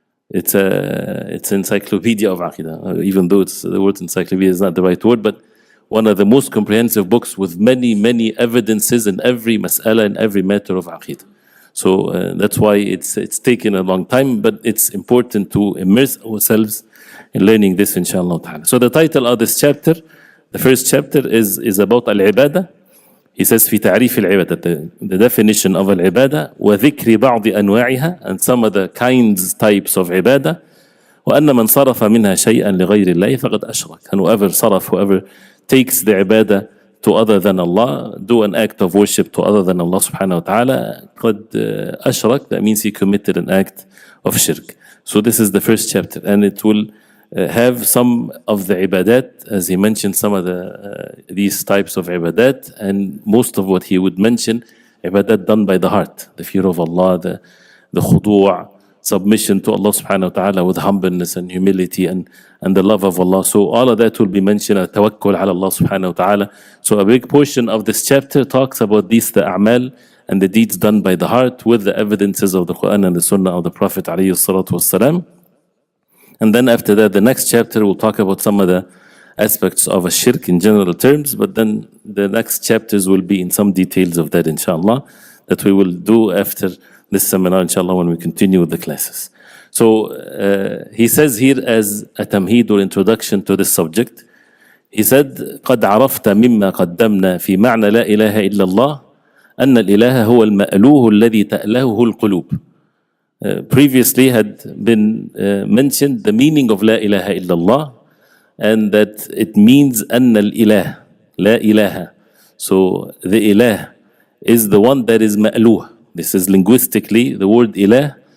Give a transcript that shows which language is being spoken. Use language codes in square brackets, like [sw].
[en] It's encyclopedia of Aqidah, even though the word encyclopedia is not the right word, but one of the most comprehensive books with many, many evidences in every mas'ala, in every matter of Aqidah. So that's why it's taken a long time, but it's important to immerse ourselves in learning this, inshallah ta'ala. So the title of this chapter, the first chapter, is about al-ibadah. [ar] He says, في تعريف العبادة, [en] the definition of al-ibadah, [ar] وذكر بعض أنواعها, [en] and some of the types of ibadah, [ar] وأن من صرف منها شيئا لغير الله فقد أشرك. [en] And whoever takes the ibadah to other than Allah, do an act of worship to other than Allah subhanahu wa ta'ala, [ar] قد أشرك, [en] that means he committed an act of shirk. So this is the first chapter, and it will have some of the ibadat, as he mentioned some of these types of ibadat, and most of what he would mention, ibadat done by the heart, the fear of Allah, the khudu', submission to Allah subhanahu wa ta'ala with humbleness and humility and the love of Allah. So all of that will be mentioned, tawakkul ala Allah subhanahu wa ta'ala. So a big portion of this chapter talks about these, the a'mal and the deeds done by the heart, with the evidences of the Quran and the Sunnah of the Prophet alayhi salatu wassalam. And then after that, the next chapter will talk about some of the aspects of a shirk in general terms, but then the next chapters will be in some details of that, inshallah, that we will do after this seminar, inshallah, when we continue with the classes. So he says here, as a tamheed or introduction to this subject, he said, [ar] قد عرفت مما قدمنا في معنى لا إله إلا الله أن الإله هو المألوه الذي تألهه القلوب. [en] Previously had been mentioned the meaning of La ilaha illallah, and that it means [ar] أن الإله, [en] La ilaha. So the ilah is the one that is ma'luh. This is linguistically, the word ilah